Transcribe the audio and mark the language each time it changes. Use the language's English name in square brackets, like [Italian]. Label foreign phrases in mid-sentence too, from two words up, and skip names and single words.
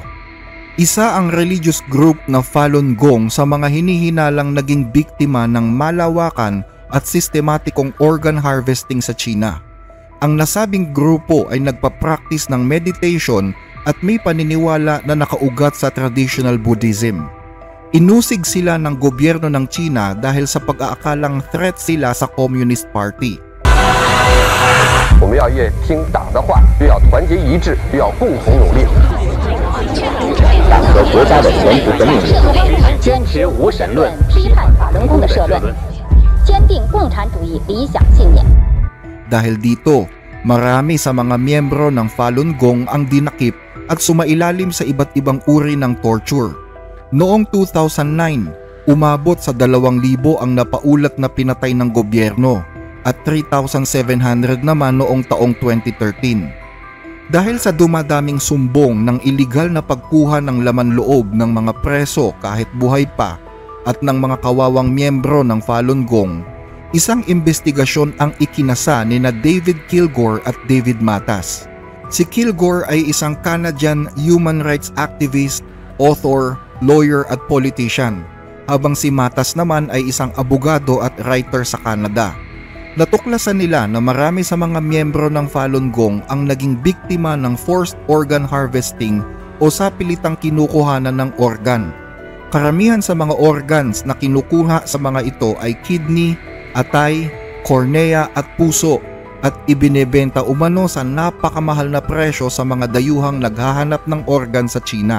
[Filipino] Isa ang religious group na Falun Gong sa mga hinihinalang naging biktima ng malawakan at sistematikong [English] organ harvesting [Filipino] sa China. Ang nasabing grupo ay nagpa-practice ng meditation at may paniniwala na nakaugat sa [English] traditional Buddhism. [Filipino] Inusig sila ng gobyerno ng China dahil sa pag-aakalang threat sila sa [English] Communist Party. [Chinese] 我们要也听党的话，又要团结一致，又要共同努力，党和国家的前途和命运，坚持无神论，批判法轮功的社论，坚定共产主义理想信念。 [Filipino] Dahil dito, marami sa mga miyembro ng Falun Gong ang dinakip at sumailalim sa iba't ibang uri ng torture. Noong 2009, umabot sa 2,000 ang napaulat na pinatay ng gobyerno at 3,700 naman noong taong 2013. Dahil sa dumadaming sumbong ng iligal na pagkuha ng laman loob ng mga preso kahit buhay pa at ng mga kawawang miyembro ng Falun Gong, isang investigasyon ang ikinasa ni na David Kilgour at David Matas. Si Kilgour ay isang [English] Canadian human rights activist, author, lawyer [Filipino] at politician, habang si Matas naman ay isang abogado at writer sa Canada. Natuklasan nila na marami sa mga miyembro ng Falun Gong ang naging biktima ng [English] forced organ harvesting [Filipino] o sapilitang kinukuhanan ng organ. Karamihan sa mga organs na kinukuha sa mga ito ay kidney, atay, cornea at puso at ibinebenta umano sa napakamahal na presyo sa mga dayuhang naghahanap ng organ sa China.